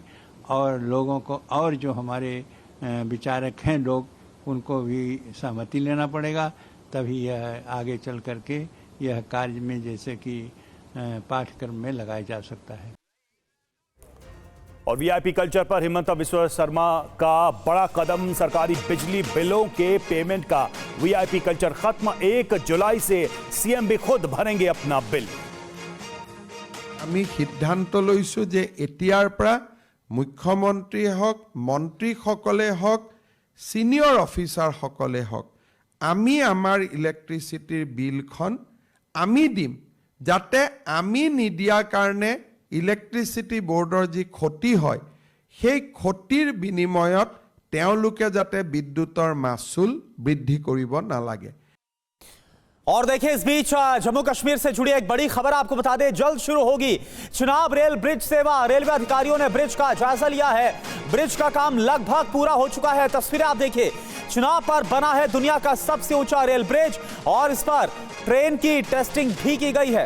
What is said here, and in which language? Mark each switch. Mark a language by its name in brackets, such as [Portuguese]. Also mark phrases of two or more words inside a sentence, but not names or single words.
[Hindi] और लोगों को, और जो हमारे विचारक हैं लोग, उनको भी सहमति लेना पड़ेगा, तभी यह आगे चल करके यह कार्य में जैसे कि पाठ्यक्रम में लगाया जा सकता है। और [English] VIP culture [Hindi] पर हिमंता बिस्वा शर्मा का बड़ा कदम, सरकारी बिजली बिलों के पेमेंट का [English] VIP culture [Hindi] खत्म। 1 जुलाई से सीएम भी खुद भरेंगे अपना बिल। [Assamese] আমি সিদ্ধান্ত লৈছো যে এতিয়াৰ পৰা মুখ্যমন্ত্ৰী হওক, মন্ত্ৰীসকলে হওক, সিনিয়ৰ অফিচাৰসকলে হওক, আমি আমাৰ ইলেক্ট্ৰিচিটিৰ বিলখন আমি দিম, যাতে আমি নিদিয়াৰ কাৰণে ইলেক্ট্ৰিচিটি বোৰ্ডৰ যি ক্ষতি হয় সেই ক্ষতিৰ বিনিময়ত তেওঁলোকে যাতে বিদ্যুতৰ মাচুল বৃদ্ধি কৰিব নালাগে। [Hindi] और देखिए इस बीच जम्मू कश्मीर से जुड़ी एक बड़ी खबर आपको बता दें, जल्द शुरू होगी चिनाब [English] rail bridge [Hindi] सेवा। रेलवे अधिकारियों ने ब्रिज का जायजा लिया है। ब्रिज का काम लगभग पूरा हो चुका है। तस्वीरें आप देखिए, चिनाब पर बना है दुनिया का सबसे ऊंचा [English] rail bridge [Hindi] और इस पर ट्रेन की टेस्टिंग भी की गई है।